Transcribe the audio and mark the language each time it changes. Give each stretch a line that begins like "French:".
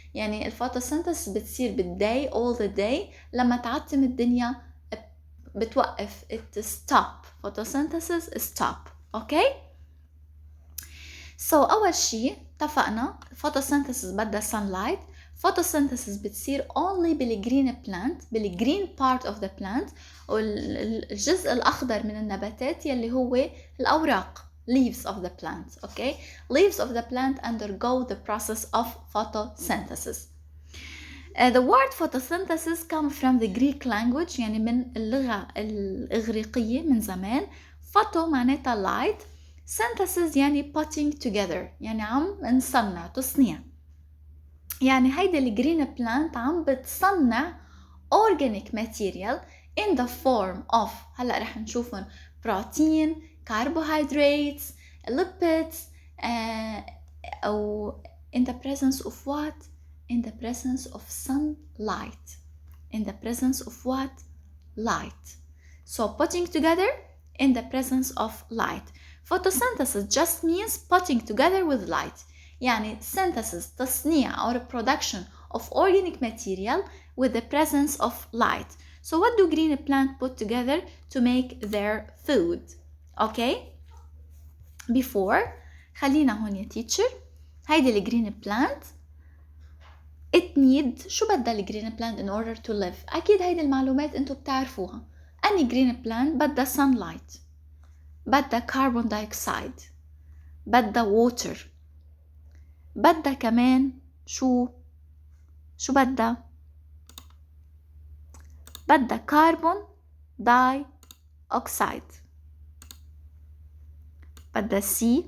Arabic: يعني الفوتوسينثيسيس بتصير بالداي
English: all the day،
Arabic: لما تعتم الدنيا بتوقف
English: it stop. photosynthesis stop. okay.
Arabic: So أول شيء اتفقنا photosynthesis بدها sunlight. photosynthesis بتصير only بالgreen plant، بال
English: green part of the plant،
Arabic: والجزء الأخضر من النباتات يلي هو الأوراق
English: leaves of the plant.
Arabic: okay.
English: Leaves of the plant undergo the process of photosynthesis. The word photosynthesis comes from the Greek language،
Arabic: يعني من اللغة الإغريقية من زمان. photo معناتها light، synthesis يعني
English: putting together،
Arabic: يعني عم نصنع تصنيع. يعني هيدا الجرين بلانت عم بتصنع
English: organic material in the form of،
Arabic: هلأ رح نشوفهم، protein, carbohydrates, lipids, أو
English: in the presence of what? In the presence of sunlight. In the presence of what? Light. So putting together in the presence of light. Photosynthesis just means putting together with light.
Arabic: يعني synthesis تصنيع
English: or production of organic material with the presence of light. So what do green plants put together to make their food? Okay.
Arabic: Before خلينا هون يا teacher. هيدي الجرين بلانت it need، شو بدها الجرين بلانت
English: in order to live؟
Arabic: أكيد هيدي المعلومات أنتوا بتعرفوها. أني جرين بلانت بدها sunlight، بدها carbon dioxide، بدها water، بدها كمان شو بدها carbon dioxide، بدها CO2.